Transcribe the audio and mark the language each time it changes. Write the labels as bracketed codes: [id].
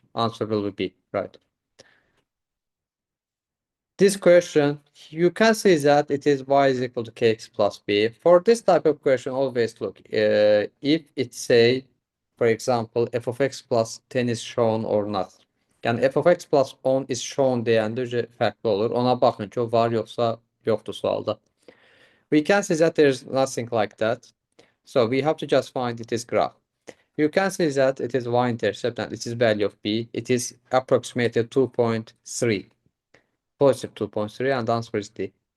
[en] Answer will be B, right? This question, you can see that it is y is equal to kx plus b. For this type of question, always look, if it say, for example, f of x plus 10 is shown or not. [az] Yani [en] f of x plus 10 is shown [az] deyəndə fərqli olur. Ona baxın ki, o var yoxsa yoxdur sualda. [en] We can see that there's nothing like that. So we have to just find it is graph. You can see that it is y-intercept and it is value of b. It is approximately 2.3. Positive 2.3, and the answer is D.